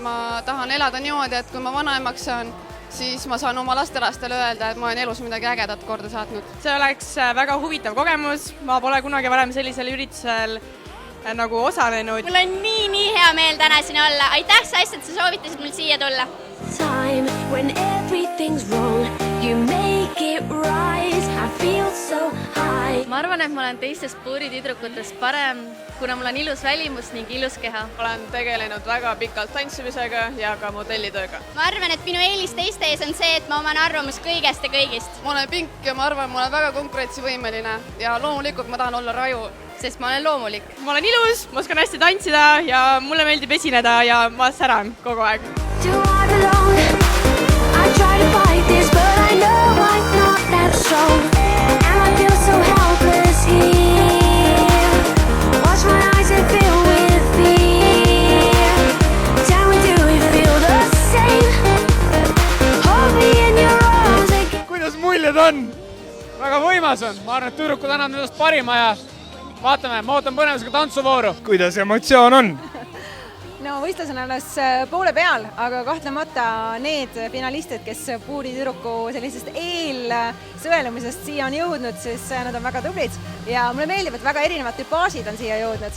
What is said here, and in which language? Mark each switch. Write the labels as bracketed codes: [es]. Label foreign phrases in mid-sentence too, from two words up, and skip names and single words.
[et] Ma tahan elada niimoodi, et kui ma vanaemaks saan, siis ma saan oma lastelastele öelda, et ma olen elus midagi ägedat korda saatnud. See oleks väga huvitav kogemus, ma pole kunagi varem sellisel üritusel nagu osalenud. Mul on nii hea meel täna siin olla. Aitäh, Sass, et sa soovitasid mul siia tulla. [en] Time when everything's wrong, you make it right, I feel so high. [et] Ma arvan, et ma olen teistest puuritüdrukutest parem, kuna mul on ilus välimus ning ilus keha. Olen tegelenud väga pikalt tantsimisega ja ka modellitööga. Ma arvan, et minu eelis teiste ees on see, et ma oman arvamus kõigest ja kõigist. Ma olen pink ja ma arvan, ma olen väga konkurentsivõimeline ja loomulikult ma tahan olla Raju. Sest ma olen loomulik. Ma olen ilus, ma oskan hästi tantsida ja mulle meeldib esineda ja ma säran kogu aeg. [en] Do I belong? I try to fight this, but I know I'm not that strong. And I feel so helpless here. Watch my eyes and fill with fear. Tell me, do we feel the same? Hold me in your arms again. [et] Kuidas muljed on? Väga võimas on. Ma arvan, et tüdrukud annavad endast parima ja vaatame, ma ootan põnevusega tantsuvooru. Kuidas emotsioon on? No võistlus on alles poole peal, aga kahtlemata need finalistid, kes puuritüdruku sellisest eelsõelumisest siia on jõudnud, siis nad on väga tublid ja mulle meeldib, et väga erinevad tüpaažid on siia jõudnud.